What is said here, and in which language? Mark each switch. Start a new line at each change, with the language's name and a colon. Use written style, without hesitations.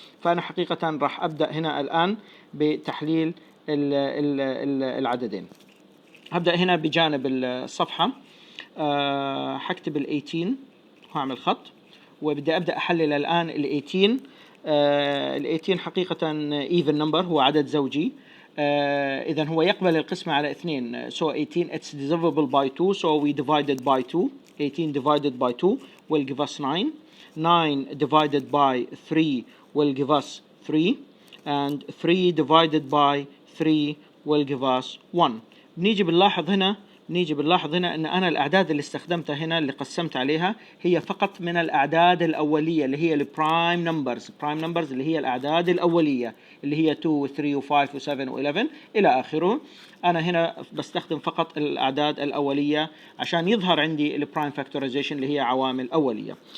Arabic: فأنا حقيقة راح أبدأ هنا الآن بتحليل العددين. هبدأ هنا بجانب الصفحة، حكتب ال 18 وهعمل خط، وبدي أبدأ أحلل الآن ال 18. ال 18 حقيقة even number، هو عدد زوجي. إذا هو يقبل القسمة على 2.
English: So 18 it's divisible by 2, so we divided by 2. 18 divided by 2 will give us 9. 9 divided by 3 will give us 3. And 3 divided by 3 will give us 1.
Arabic: بنيجي بنلاحظ هنا أن أنا الأعداد اللي استخدمتها هنا اللي قسمت عليها هي فقط من الأعداد الأولية اللي هي البرايم نمبرز. برايم نمبرز اللي هي الأعداد الأولية اللي هي 2 و 3 و 5 و 7 و 11 إلى آخره. أنا هنا بستخدم فقط الأعداد الأولية عشان يظهر عندي البرايم فاكتورايزيشن اللي هي عوامل أولية.